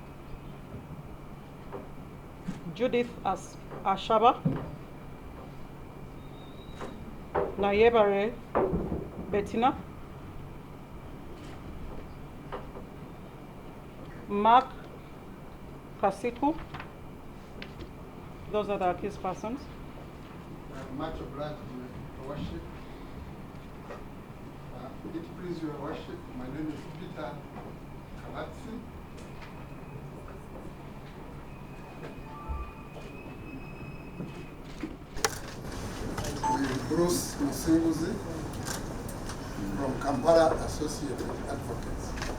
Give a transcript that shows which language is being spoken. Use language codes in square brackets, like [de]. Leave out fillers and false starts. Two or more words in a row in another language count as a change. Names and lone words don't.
[en] Judith Ashaba. Nayebare Bettina. Mark Kasitu. Those are the accused persons. Much obliged, Your Worship. It please Your Worship, my name is Peter Kalatsi. Bruce Musinguzi from Kampala Associated Advocates.